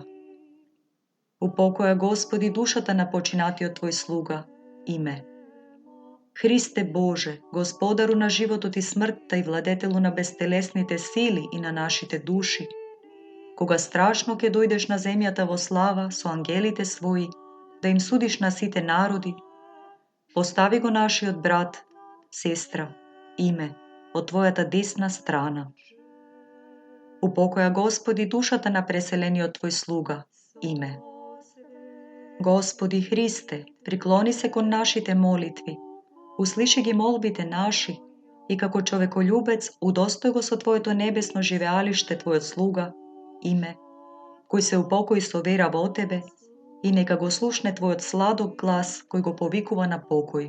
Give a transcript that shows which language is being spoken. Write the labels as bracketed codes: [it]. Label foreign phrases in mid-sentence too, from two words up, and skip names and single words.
[mk] Упокоја Господи душата на починатиот Твој слуга, име. Христе Боже, Господару на животот и смртта и владетелу на бестелесните сили и на нашите души, кога страшно ќе дојдеш на земјата во слава со ангелите своји да им судиш на сите народи, постави го нашиот брат, сестра, име, од Твојата десна страна. Упокоја Господи душата на преселениот Твој слуга, име. Господи Христе, приклони се кон нашите молитви, услиши ги молбите наши и како човеколюбец удостој го со Твоето небесно живеалиште Твојот слуга, име, кој се упокои со вера во Тебе и нека го слушне Твојот сладок глас кој го повикува на покој.